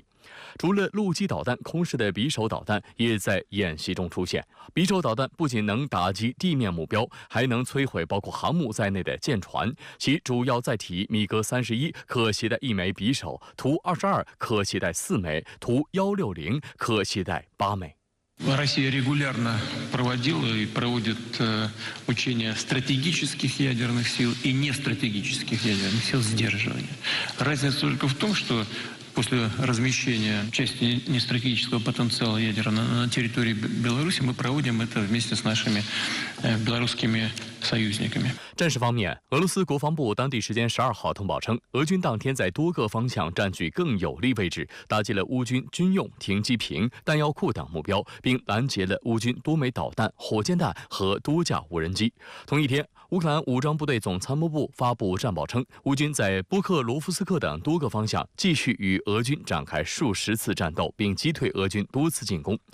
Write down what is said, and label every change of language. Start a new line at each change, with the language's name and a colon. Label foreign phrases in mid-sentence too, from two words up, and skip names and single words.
Chinese: 除了陆基导弹，空式的匕首导弹也在演习中出现。匕首导弹不仅能打击地面目标，还能摧毁包括航母在内的舰船。其主要载体米格31可携带1枚匕首，图22可携带4枚，图160可携带8枚。
Russian: Россия регулярно проводила и проводит учения стратегических ядерных сил и нестратегических ядерных сил сдерживания. Разница только в том, что после размещения части нестратегического потенциала ядерного на территории Беларуси мы проводим это вместе с нашими белорусскими союзниками.
Chinese: 战事方面，俄罗斯国防部当地时间12号通报称，俄军当天在多个方向占据更有利位置，打击了乌军军用停机坪、弹药库等目标，并拦截了乌军多枚导弹、火箭弹和多架无人机。同一天，乌克兰武装部队总参谋部发布战报称，乌军在波克罗夫斯克等多个方向继续与俄军展开数十次战斗，并击退俄军多次进攻。